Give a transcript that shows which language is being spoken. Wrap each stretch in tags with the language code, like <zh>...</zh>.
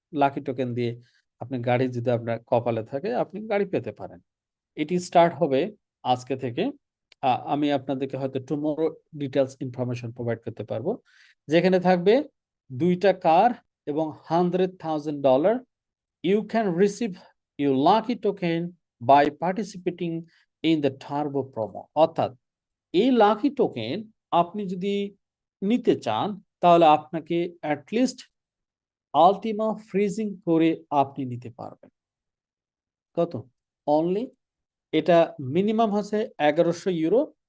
<bn>Lucky token দিয়ে আপনি গাড়ি, যদি আপনার কপালে থাকে, আপনি গাড়ি পেতে পারেন। এটি স্টার্ট হবে আজকে থেকে। আমি আপনাদেরকে হয়তো</bn> <en>tomorrow details information provide</en> <bn>করতে পারবো, যেখানে থাকবে 2টা কার এবং $100,000।</bn> <en>You can receive your lucky token by participating in the turbo promo।</en> <bn>অর্থাৎ এই লাকি টোকেন আপনি যদি নিতে চান, তাহলে আপনাকে অ্যাটলিস্ট আলটিমা ফ্রিজিং করে আপনি নিতে পারবেন। কত? অনলি, এটা মিনিমাম হচ্ছে €1,100,</bn>